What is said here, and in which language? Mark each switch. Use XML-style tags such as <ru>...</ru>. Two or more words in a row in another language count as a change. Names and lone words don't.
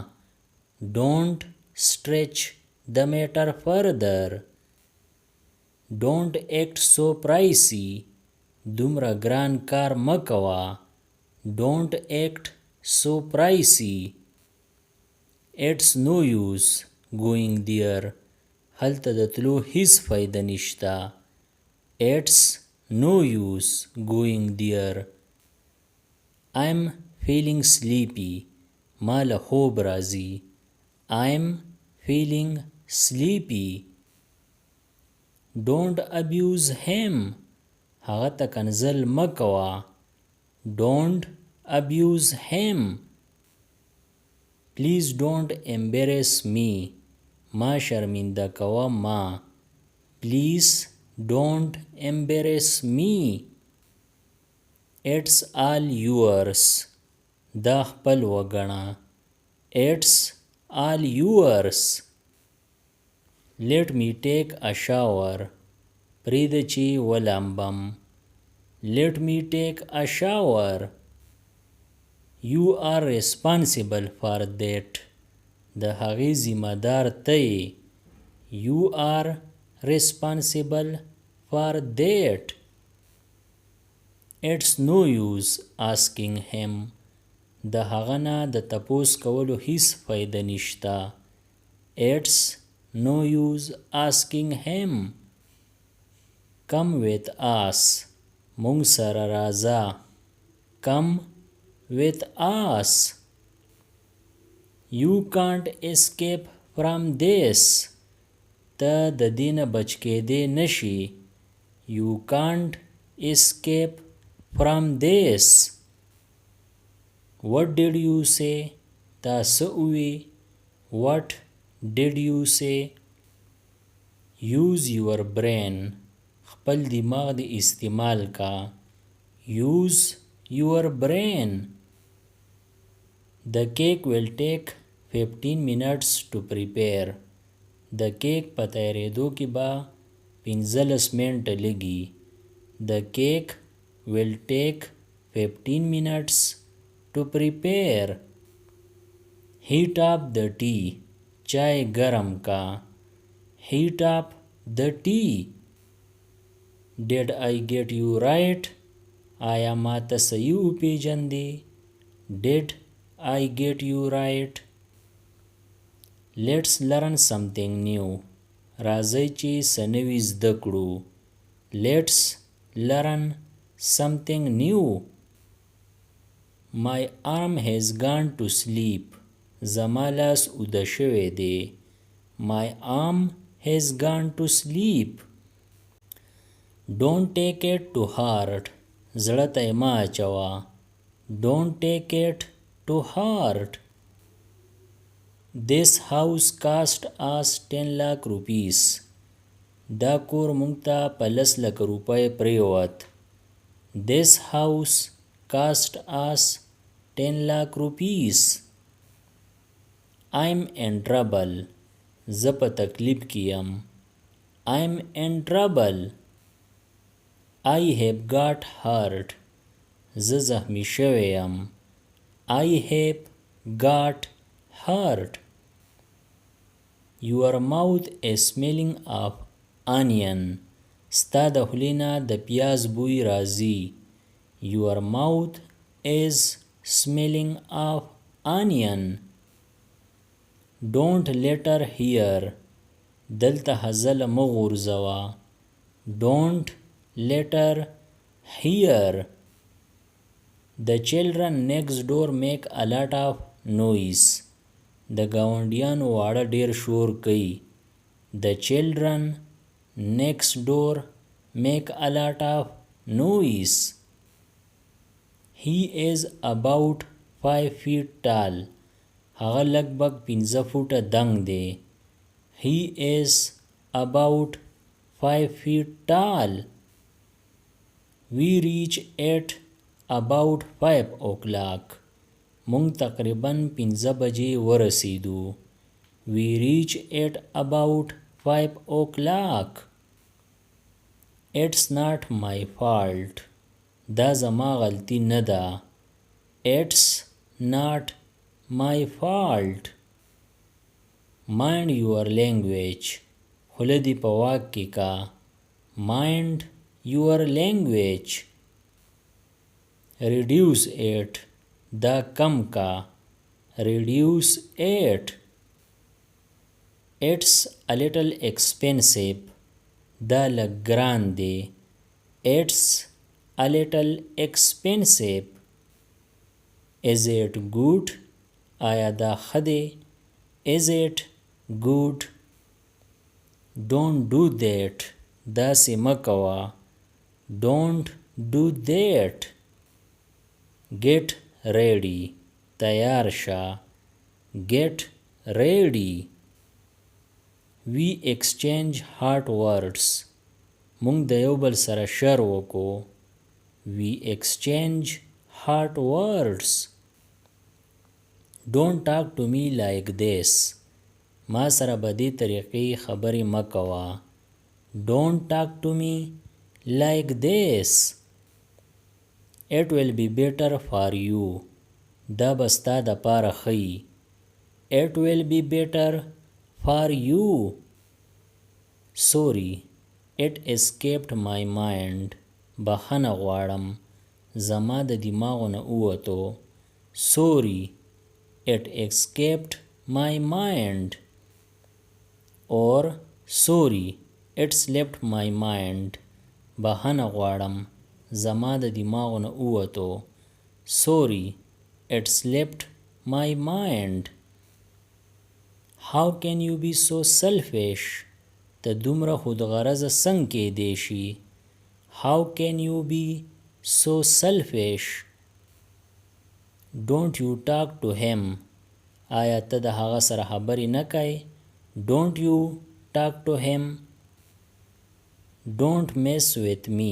<en>Don't stretch the matter further. Don't act so pricey.</en> <ps>دومره ګران کار مه کوه.</ps> <en>Don't act so pricey. It's no use going there.</en> <ps>هلته د تلو هیڅ فایده نشته.</ps> <en>It's no use going there. I'm feeling sleepy.</en> <ps>ما له خوب راځي.</ps> <en>I'm feeling sleepy. Don't abuse him.</en> <ps>هغه ته کنځل مه کوه.</ps> <en>Don't abuse him. Please don't embarrass me.</en> <ps>ما شرمنده کوه ما.</ps> <en>Please don't embarrass me. It's all yours.</en> <ps>دا خپل وګڼه.</ps> <en>It's all yours. Let me take a shower.</en> <ps>پریږده چې ولامبم.</ps> <en>Let me take a shower. You are responsible for that.</en> <ps>د هغې ذمہ دار ته یې.</ps> <en>You are responsible for that. It's no use asking him.</en> <ps>د هغه نه د تپوس کولو هیڅ فایده نشته.</ps> <en>It's no use asking him. Come with us.</en> <ps>مونږ سره راځه.</ps> <en>Come with us. You can't escape from this.</en> <ps>ته د دې نه بچ کېدی نشي.</ps> <en>You can't escape from this. What did you say?</en> <ps>تا څه ووی.</ps> <en>What did you say? Use your brain.</en> <ps>خپل دماغ دی استعمال کا.</ps> <en>Use your brain. The cake will take 15 minutes to prepare.</en> <ps>د کیک په تیارېدو کې به 15 منټه لګي.</ps> <en>The cake will take 15 minutes to prepare. Heat up the tea.</en> <ps>چای ګرم کا.</ps> <en>Heat up the tea. Did I get you right?</en> <ps>آیا ما ته صحیح وپېژندې؟</ps> <en>Did I get you right? Let's learn something new.</en> <ps>راځئ چې څه نوي زده کړو.</ps> <en>Let's learn something new. My arm has gone to sleep.</en> <ps>زما لاس اوده شوی دی.</ps> <en>My arm has gone to sleep. Don't take it to heart.</en> <ps>زړه ته یې مه اچوه.</ps> <en>Don't take it to heart. This house cost us 10 lakh rupees.</en> <ps>دا کور مونږ ته په 10 لک روپۍ پریوت.</ps> <en>This house cost us 10 lakh rupees. I'm in trouble.</en> <ps>زه په تکلیف کې یم.</ps> <en>I'm in trouble. I have got hurt.</en> <ps>زه زخمی شوی یم.</ps> <en>I have got hurt. Your mouth is smelling of onion.</en> <ps>ستا د خولې نه د پیاز بوی راځي.</ps> <en>Your mouth is smelling of onion. Don't let her hear.</en> <ps>دلته هزله مه غورځوه.</ps> <en>Don't let her hear. The children next door make a lot of noise.</en> <ps>د ګاونډیانو واړه ډیر شور کوي.</ps> <en>The children next door make a lot of noise. He is about 5 feet tall.</en> <ps>هغه لګبګ 15 فوټه دنګ دی.</ps> <en>He is about 5 feet tall. We reach at about 5 o'clock.</en> <ps>مونږ تقریبا 5 بجې ورسیدو.</ps> <en>We reached at about 5 o'clock. It's not my fault.</en> <ps>دا زما غلطی نه ده.</ps> <en>It's not my fault. Mind your language.</en> <ps>خوله دې په واک کې کا.</ps> <en>Mind your language. Reduce it.</en> <ps>دا کم کا.</ps> <en>Reduce it. It's a little expensive.</en> <ps>دا لږ ګران دی.</ps> <en>It's a little expensive. Is it good?</en> <ps>آیا دا ښه دی؟</ps> <en>Is it good? Don't do that.</en> <ps>داسې مه کوه.</ps> <en>Don't do that. Get ready.</en> <ps>تیار شه.</ps> <en>Get ready. We exchange hot words.</en> <ps>مونږ د یو بل سره شر وکړو.</ps> <en>We exchange hot words. Don't talk to me like this.</en> <ps>ما سره په دې طریقې خبرې مه کوه.</ps> <en>Don't talk to me like this. It will be better for you.</en> <ps>دا به ستا دپاره ښه وي.</ps> <en>It will be better for you. Sorry, it escaped my mind.</en> <ps>بخښنه غواړم. زما د دماغو نه ووتو.</ps> <en>Sorry, it escaped my mind. Or sorry, it slipped my mind.</en> <ps>بخښنه غواړم. زما د دماغو نه ووتو.</ps> <en>Sorry, it slipped my mind. How can you be so selfish?</en> <ps>ته دومره خودغرضه څنګه کیدی شي؟</ps> <en>How can you be so selfish? Don't you talk to him.</en> <ps>آیا ته د هغه سره خبرې نه کوې؟</ps> <en>Don't you talk to him. Don't mess with me.</en>